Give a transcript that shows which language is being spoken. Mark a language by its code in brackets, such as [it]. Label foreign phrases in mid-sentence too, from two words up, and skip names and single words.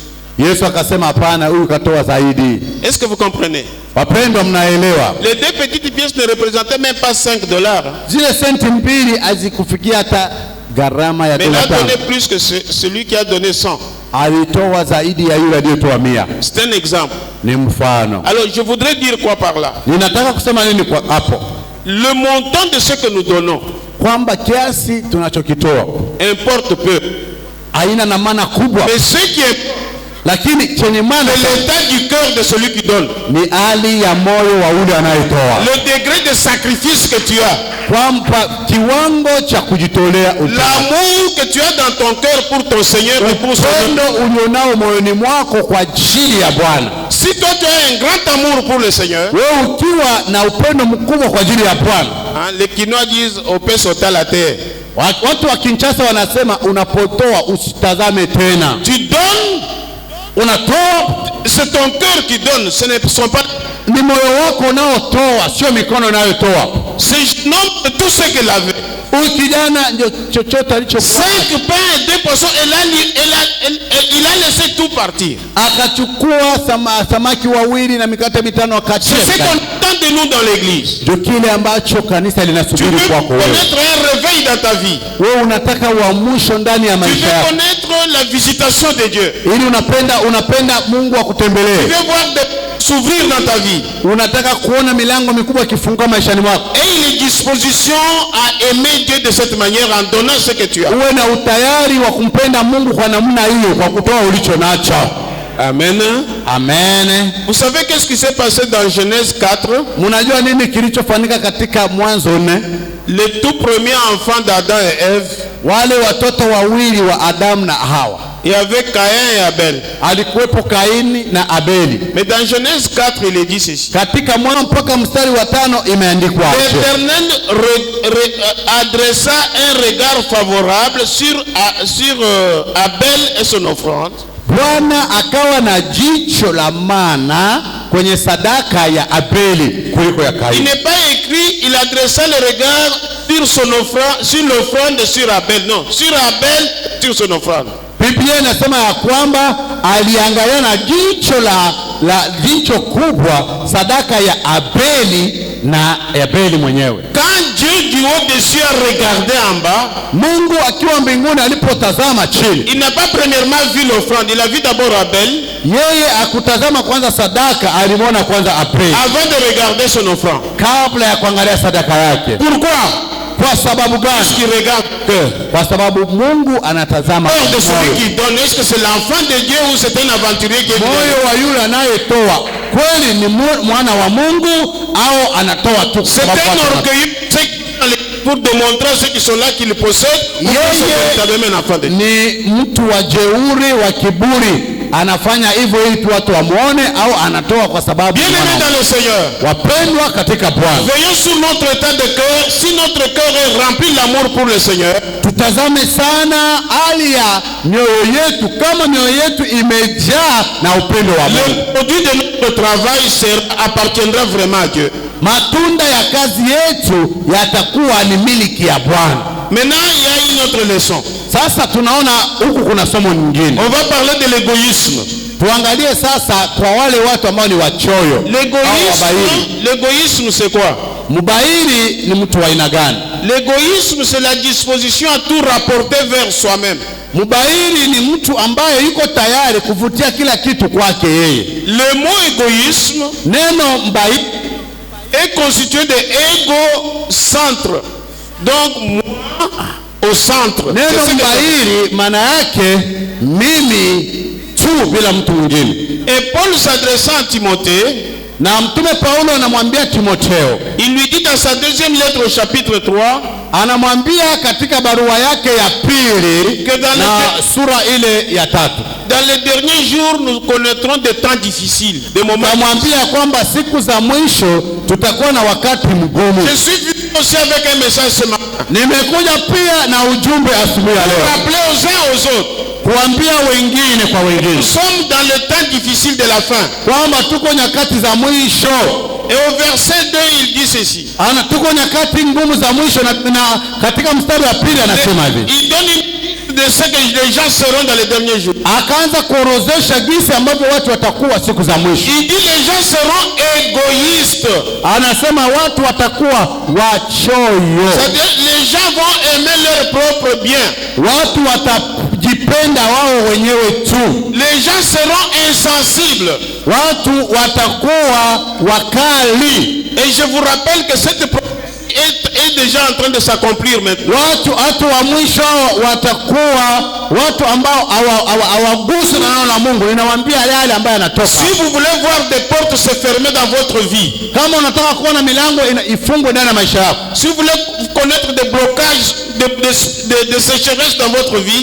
[sw] Yesu akasema hapana, huyu katoa zaidi. [fr] Est-ce que vous comprenez? [sw] Wapendwa, mnaelewa? [fr] Les 2 petites pièces ne représentaient même pas $5. [sw] Zile senti mbili hazikufikia hata gharama ya [fr] mais il a $5. donné plus que celui qui a donné 100. [sw] Alitoa zaidi ya yule aliyetoa 100. [fr] C'est un exemple. [sw] Ni mfano. [fr] Alors je voudrais dire quoi par là? [sw] Ninataka kusema nini kwa hapo? [fr] Le montant de ce que nous donnons [sw] Kwamba kiasi tunachokitoa [fr] importe peu. [sw] haina na maana kubwa. [fr] Mais ce qui est, [sw] Lakini chenye maana [fr] c'est l'état du cœur de celui qui donne. [sw] ni hali ya moyo wa ule anayetoa. [fr] Le degré de sacrifice que tu as. [sw] Kwamba kiwango cha kujitolea, [fr] l'amour que tu as dans ton cœur pour ton Seigneur et pour son [sw] upendo ulionao moyoni mwako kwa ajili ya Bwana. [fr] Si toi tu as un grand amour pour le Seigneur, [sw] wewe ukiwa na upendo mkubwa kwa ajili ya Bwana, [fr] les Quinois disent on peut sauter à la terre. [sw] Watu wa Kinshasa wanasema unapotoa usitazame tena. [fr] Tu donnes, [sw] unatoa, [fr] c'est ton cœur qui donne, ce ne sont pas, [sw] ni moyo wako unaotoa, sio mikono inayotoa. [fr] C'est non tout ce qu'il avait. [sw] Huyu kijana ndio chochote alichokuwa. [fr] 5 pains et 2 poissons, il a laissé tout partir. [sw] Akachukua samaki wawili na mikate mitano akachia. [fr] C'est ce qu'on attend de nous dans l'église. [sw] Ndio kile ambacho kanisa linasubiri kwako wewe. [fr] Tu veux connaître un réveil dans ta vie. [sw] Wewe unataka uamsho ndani ya maisha yako. [fr] Tu veux connaître la visitation de Dieu. [sw] Ili unapenda Mungu akutembelee. [fr] Tu veux voir s'ouvrir dans ta vie. [sw] Unataka kuona milango mikubwa ikifunguka maishani mwako. [fr] Et il est disposition à aimer Dieu de cette manière en donnant ce que tu as. [sw] Uwe na utayari wa kumpenda Mungu kwa namna hiyo, kwa kutoa ulicho nacho. Amen. Amen. [fr] Vous savez qu'est-ce qui s'est passé dans Genèse 4? [sw] Mnajua nini kilichofanyika katika Mwanzo 4? [fr] Les tout premiers enfants d'Adam et Ève, [sw] wale watoto wawili wa Adamu na Hawa. [fr] Il y avait Caïn et Abel. [sw] Alikuwepo Kaini na Abeli. [fr] Mais dans Genèse 4, il est dit ceci. [sw] Katika Mwanzo mpaka mstari wa 5 imeandikwa hapo. [fr] L'Éternel adressa un regard favorable sur Abel et son offrande. [sw] Bwana akawa na jicho la maana kwenye sadaka ya Abeli kuliko ya Kaini. [fr] Il n'est pas écrit il adressa le regard sur son offrande, sur l'offrande sur Abel. Non, sur Abel, sur son offrande. [sw] Biblia inasema ya kwamba aliangalia na jicho kubwa sadaka ya Abeli na Abeli mwenyewe. [fr] Quand Dieu du haut-dessus a regardé en bas, [sw] Mungu akiwa mbinguni alipotazama chini, [fr] il n'a pas premièrement vu l'offrande, il a vu d'abord Abel. [sw] Yeye akutazama kwanza sadaka, alimwona kwanza Abeli [fr] avant de regarder son offrande. [sw] kabla ya kuangalia sadaka yake. [fr] Pourquoi? [sw] Kwa sababu gani? [fr] Parce qu'il regarde le cœur. [sw] Kwa sababu Mungu anatazama [fr] Cœur de celui [sw] moyo. [fr] qui donne, est-ce que c'est l'enfant de Dieu ou c'est un aventurier qui est [sw] Moyo wa yule anayetoa kweli ni mwana wa Mungu au anatoa tu? [fr] C'est un orgueilleux pour démontrer à ceux qui sont là qu'ils possèdent ou qu'ils sont véritablement un enfant de Dieu. [sw] Ni mtu wa jeuri wa kiburi, anafanya hivyo ili tu watu wamuone, au anatoa kwa sababu [fr] Bien-aimés dans le Seigneur, [sw] wapendwa katika Bwana, [fr] veillons sur notre état de cœur. Si notre cœur est rempli d'amour pour le Seigneur, [sw] tutazame sana hali ya mioyo yetu, kama mioyo yetu imejaa na upendo wa Mungu. [fr] le produit de notre travail appartiendra vraiment à Dieu. [sw] Matunda ya kazi yetu yatakuwa ni miliki ya Bwana. [fr] Maintenant, il y a une autre leçon. [sw] Sasa tunaona huku kuna somo nyingine. [fr] On va parler de l'égoïsme. [sw] Tuangalie sasa kwa wale watu ambao ni wachoyo. [fr] L'égoïsme, c'est quoi? [sw] Mbairi ni mtu wa aina gani? [fr] L'égoïsme, c'est la disposition à tout rapporter vers soi-même. [sw] Mbairi ni mtu ambaye yuko tayari kuvutia kila kitu kwake yeye. [fr] Le mot égoïsme, [sw] neno mbairi, [fr] est constitué de égo-centre. Donc, moi au centre. [sw] Neno mbairi maana yake mimi tu bila mtu mwingine. [fr] Et Paul s'adressant à Timothée, [sw] na mtume Paulo anamwambia Timotheo, [fr] il lui dit dans sa deuxième lettre au chapitre 3, [sw] anamwambia katika barua yake ya pili na sura ile ya 3, [fr] dans les derniers jours nous connaîtrons des temps difficiles, des moments. [sw] Anamwambia kwamba siku za mwisho tutakuwa na wakati mgumu. [fr] Je suis venu aussi avec un message ce matin. [sw] Nimekuja pia na ujumbe asubuhi ya leo. [fr] Rappeler aux uns aux autres, [sw] kuambia wengine kwa wengine, [fr] nous sommes dans le temps difficile de la fin. [sw] Kwamba tuko nyakati za mwisho. [fr] Et au verset 2 il dit ceci. [sw] Ana tuko nyakati ngumu za mwisho, na katika mstari wa pili anasema hivi. [fr] Il donne une de ce que les gens seront dans les derniers jours. [sw] Akaanza kuorozesha jinsi ambavyo watu watakuwa siku za mwisho. [fr] Il dit les gens seront égoïstes. [sw] Anasema watu watakuwa wachoyo. [fr] C'est-à-dire les gens vont aimer leur propre bien. [sw] Watu watajipenda wao wenyewe tu. [fr] Les gens seront insensibles. [sw] Watu watakuwa wakali. [fr] Et je vous rappelle que cette est déjà en train de s'accomplir maintenant. [sw] Watu wa mwisho watakuwa watu ambao hawagusi na neno la Mungu. Ninawaambia yale ambayo yanatoka. [fr] Si vous voulez voir des portes se fermer dans votre vie, [sw] kama unataka kuona milango ifungwe ndani ya maisha yako, [fr] si vous voulez connaître des blocages de sécheresse dans votre vie,